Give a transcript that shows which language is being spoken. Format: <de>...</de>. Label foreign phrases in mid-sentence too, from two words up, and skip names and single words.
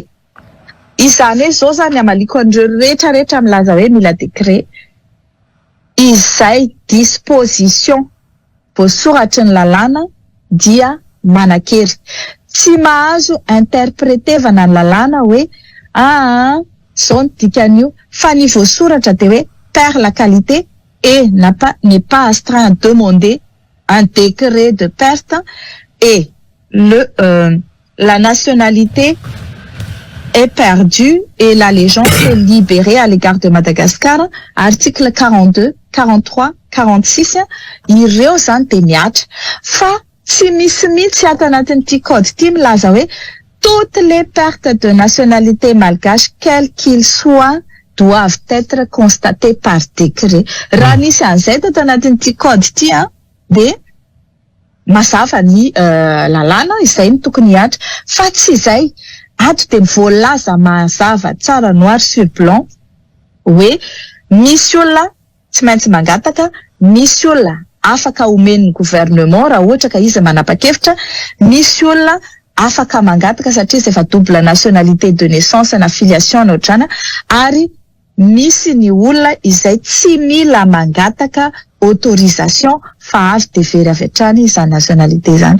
<mg>Izany hoe zao zany amaliko an'ireo rehetrarehetra milaza hoe mila décret izay disposition voasoratry ny lalàna dia manakery tsy mahazo interprétevana ny lalàna hoe zao ny dikan'io fa ny voasoratra de hoe</mg> <fr>perd la qualité et n'est pas astreint à demander un décret de perte et la nationalité est perdue et l'allégeance est libérée à l'égard de Madagascar.</fr> <mg>Article 42, 43, 46 ireo zany de miatra fa tsy misy mihitsy ato anatin'ity code ity milaza hoe</mg> <fr>toutes les pertes de nationalité malgache quel qu'il soit doivent être constatées par décret.</fr> <mg>Raha nisy an'izay ato anatin'ity code ity de mazava ny lalàna izay ny tokony hiatra fa tsy izay ato de voalaza mazava tsara</mg> <fr>noir sur blanc</fr> <mg>hoe misy olona tsy maintsy mangataka, misy olona afaka omen'ny gouvernement raha ohatra ka izy manapa-kevitra, misy olona afaka mangataka satria efa</mg> <fr>double nationalité de naissance</fr> <mg>na filiation na ohatrana ary misy ny olona izay tsy mila mangataka autorisation fa avy de very avy hatrany izany nationalité zany.</mg>